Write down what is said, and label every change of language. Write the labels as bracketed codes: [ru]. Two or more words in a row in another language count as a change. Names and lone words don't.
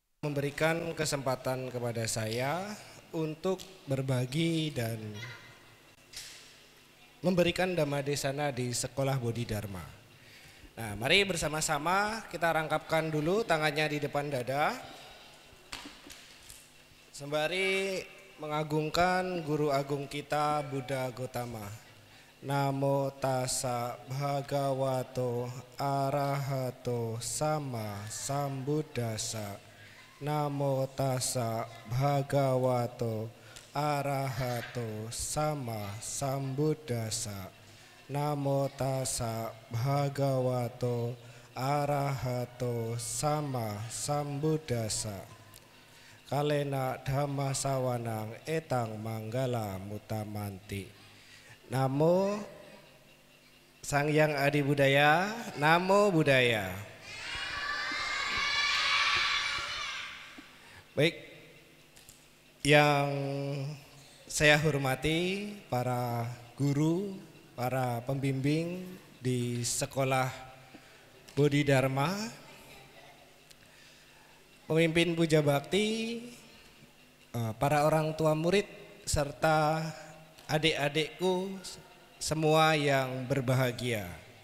[id] memberikan kesempatan kepada saya untuk berbagi dan memberikan [pi] Dhamma Desana [id] di Sekolah Bodhidharma. Nah, mari bersama-sama kita rangkapkan dulu tangannya di depan dada, sembari mengagungkan Guru Agung kita Buddha Gotama. [pi] Namo tassa bhagavato arahato sama sambuddhassa. Namo tassa bhagavato arahato sama sambuddhassa. Namo tassa bhagavato arahato sama sambuddhassa. Kalena dhamma sawanang etang manggala mutamanti. Namo Sang Hyang Adi Budaya, Namo Buddhaya. [id] Baik, yang saya hormati para guru, para pembimbing di Sekolah Bodhidharma, pemimpin puja bakti, para orang tua murid, serta adik-adikku semua yang berbahagia.